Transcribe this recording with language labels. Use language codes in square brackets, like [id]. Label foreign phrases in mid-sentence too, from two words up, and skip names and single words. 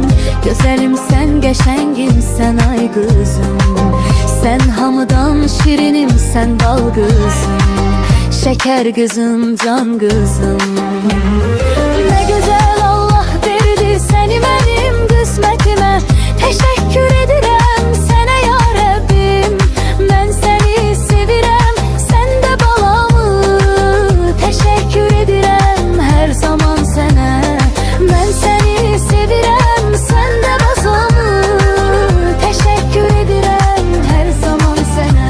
[az] Güzelimsən, qəşəngimsən ay kızım. Sen hamıdan şirinimsən bal kızım. [tr] Şeker kızım, can kızım. Ne güzel Allah verdi seni benim kısmetime. [az] Teşekkür edirəm sənə ya Rəbbim. Mən səni sevirəm, sən də balamı. Teşekkür edirəm her zaman sənə. Mən səni sevirəm, sən də bazamı. Teşekkür edirəm her zaman sənə.